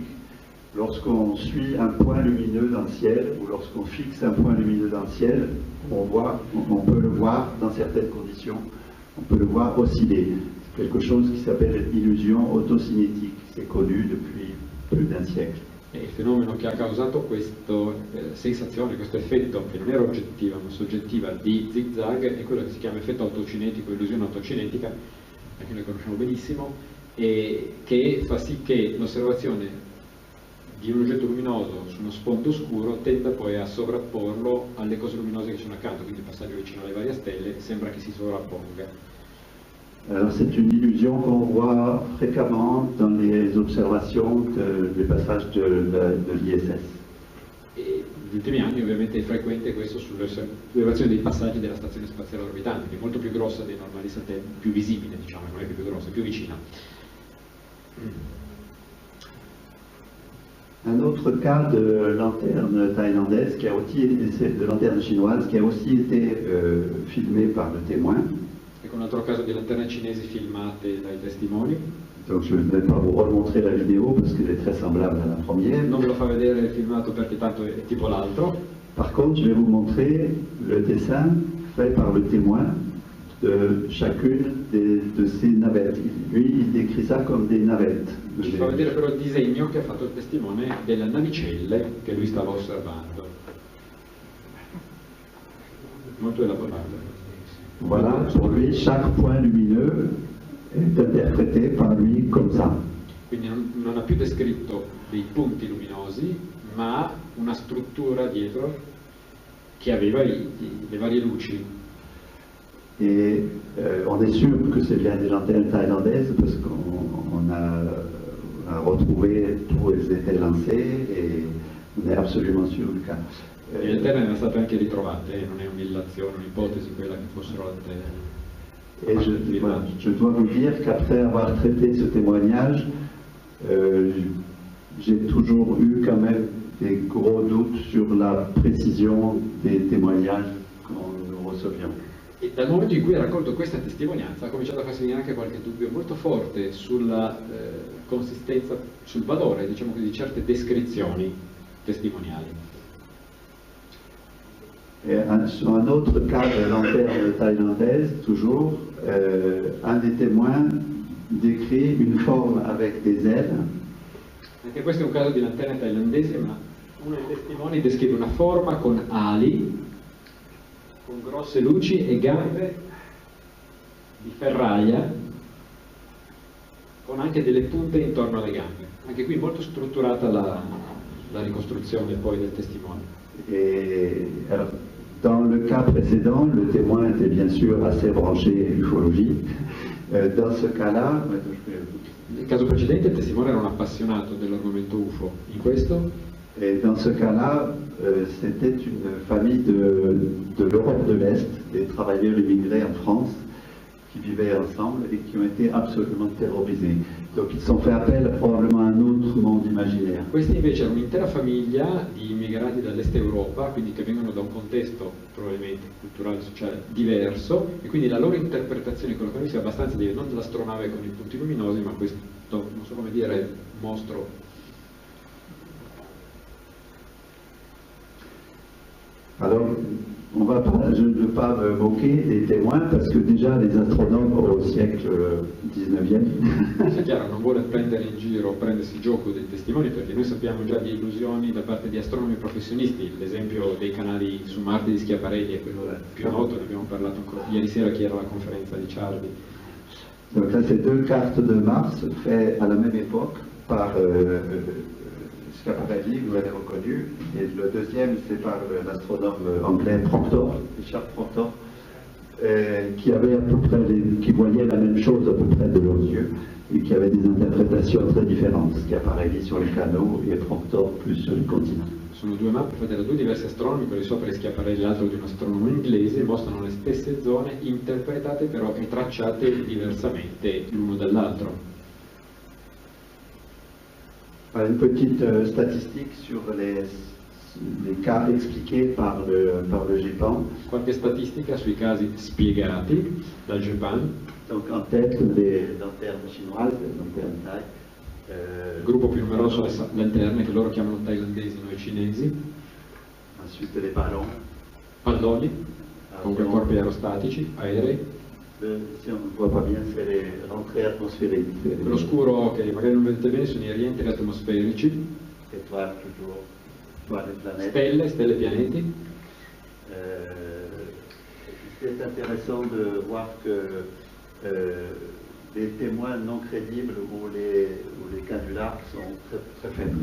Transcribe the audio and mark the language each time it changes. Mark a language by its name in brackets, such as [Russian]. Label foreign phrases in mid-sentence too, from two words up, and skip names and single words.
[French] Lorsqu'on suit un point lumineux dans le ciel, ou lorsqu'on fixe un point lumineux dans le ciel, on peut le voir dans certaines conditions, on peut le voir osciller. C'est quelque chose qui s'appelle l'illusion autocinétique, c'est connu depuis plus d'un siècle. [Italian] E il fenomeno che ha causato questa sensazione, questo effetto che non era oggettiva ma soggettiva di zigzag è quello che si chiama effetto autocinetico, illusione autocinetica, che noi conosciamo benissimo, e che fa sì che l'osservazione di un oggetto luminoso su uno sfondo scuro tenda poi a sovrapporlo alle cose luminose che ci sono accanto, quindi il passaggio vicino alle varie stelle sembra che si sovrapponga. [French] Alors c'est une illusion qu'on voit fréquemment dans les observations du passage de l'ISS. [Italian] E negli ultimi anni ovviamente è frequente questo sull'osservazione dei passaggi della stazione spaziale orbitante, che è molto più grossa dei normali satelliti, più visibile diciamo, non è più grossa, è più vicina. [French] Un autre cas de lanterne thaïlandaise, de lanterne chinoise, qui a aussi été filmé par le témoin. [Italian] Ecco un altro caso di lanterne cinesi filmate dai testimoni. [French] Donc je ne vais pas vous remontrer la vidéo parce qu'elle est très semblable à la première. [Italian] Non ve lo fa vedere il filmato perché tanto è tipo l'altro. [French] Par contre, je vais vous montrer le dessin fait par le témoin de chacune de ces navettes. Lui, il décrit ça comme des navettes. [Italian] Ci fa vedere però il disegno che ha fatto il testimone delle navicelle che lui stava osservando. Molto elaborato. [French] Voilà, pour lui, chaque point lumineux est interprété par lui comme ça. [Italian] Quindi non ha più descritto dei punti luminosi, ma una struttura dietro che aveva le varie luci. [French] Et on est sûr que c'est bien des lanternes thaïlandaises parce qu'on a retrouvé d'où elles étaient lancées et on est absolument sûr du cas. [Italian] Le lanterne erano state anche ritrovate, non è un'illazione, un'ipotesi quella che fossero lanterne. [French] Et je dois vous dire qu'après avoir traité ce témoignage, j'ai toujours eu quand même des gros doutes sur la précision des témoignages quand nous recevions. [Italian] E dal momento in cui ha raccolto questa testimonianza ha cominciato a farsi venire anche qualche dubbio molto forte sulla consistenza, sul valore, diciamo così, di certe descrizioni testimoniali. [French] Et sur un autre cas de lanterne thaïlandaise, toujours, un des témoins décrit une forme avec des ailes. [Italian] Anche questo è un caso di lanterna thailandese, ma uno dei testimoni descrive una forma con ali, con grosse luci e gambe di ferraia, con anche delle punte intorno alle gambe. Anche qui molto strutturata la ricostruzione poi del testimone. [French] Et alors, dans le cas précédent, le témoin était bien sûr assez branché ufologie. Dans ce cas-là, [Italian] nel caso precedente il testimone era un appassionato dell'argomento UFO, in questo? [French] Et dans ce cas-là, c'était une famille de l'Europe de l'Est, des travailleurs immigrés en France, qui vivaient ensemble et qui ont été absolument terrorisés. Donc ils ont fait appel probablement à un autre monde imaginaire. [Italian] Questa invece era un'intera famiglia di immigrati dall'est Europa, quindi che vengono da un contesto probabilmente culturale, sociale diverso, e quindi la loro interpretazione di quello che noi sia abbastanza diversa, non dell'astronave con i punti luminosi, ma questo, non so come dire, mostro. [French] Alors, je ne veux pas me moquer des témoins parce que déjà les astronomes au siècle XIX. [Italian] È chiaro, non vuole prendere in giro, prendersi gioco dei testimoni, perché noi sappiamo già di illusioni da parte di astronomi professionisti. L'esempio dei canali su Marte di Schiaparelli è quello più noto, ne abbiamo parlato ancora ieri sera che era la conferenza di Charlie. [French] Donc là, c'est deux cartes de Mars faites à la même époque par Schiaparelli, vous l'avez reconnu, et le deuxième c'est par l'astronome anglais Proctor, Richard Proctor, qui avait à peu près qui voyait la même chose à peu près de leurs yeux et qui avait des interprétations très différentes, Schiaparelli sur les canaux et Proctor plus sur les continents. [Italian] Sono due mappe fatte da due diversi astronomi, quello di sopra è Schiaparelli, l'altro di un astronomo inglese, mostrano le stesse zone interpretate però e tracciate diversamente l'uno dall'altro. [French] Une petite statistique sur les les cas expliqués par le GEPAN. [Italian] Qualche statistica sui casi spiegati dal GEPAN. [French] Donc en tête les lanternes chinoises, les lanternes Thai. [Italian] Il gruppo più numeroso è lanterne, che loro chiamano thailandesi, noi cinesi. [French] Ensuite les ballons. [Italian] Palloni, con quei corpi aerostatici, aerei. [French] Si on ne voit pas bien, c'est les rentrées atmosphériques. [Italian] Quello scuro che magari non vedete bene sono i rientri atmosferici. [French] Étoiles toujours, étoiles et planètes. [Italian] Stelle, pianeti. [French] C'est intéressant de voir que les témoins non crédibles ou les canulars sont très, très faibles.